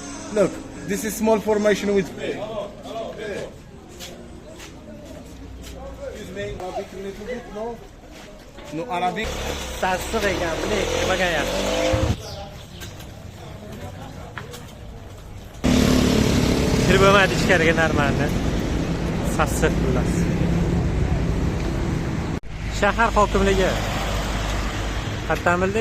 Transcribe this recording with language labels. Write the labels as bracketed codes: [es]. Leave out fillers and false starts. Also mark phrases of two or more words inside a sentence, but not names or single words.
[en] Look, this is small formation with. Excuse me, Arabic a little bit, no? No Arabic. [uz] Sassiq ekan, buni yemagan yaxshi. Kirib bo'lmaydi ichkariga normalni. Sassiq xullas. Shahar hokimligi qayerdan bildik?